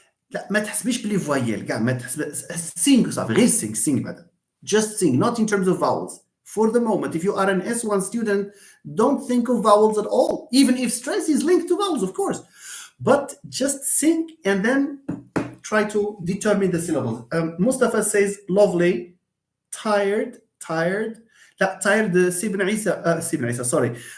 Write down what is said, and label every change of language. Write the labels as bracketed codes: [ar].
[ar] لا ما تحسبيش بلي فوايل كاع ما تحسب sing صافي غير sing بعدا. [en] Just sing, not in terms of vowels. For the moment, if you are an S1 student, don't think of vowels at all, even if stress is linked to vowels, of course. But just sing and then try to determine the syllables. Mustafa says lovely, tired. [ar] لا tired سي بن عيسى sorry.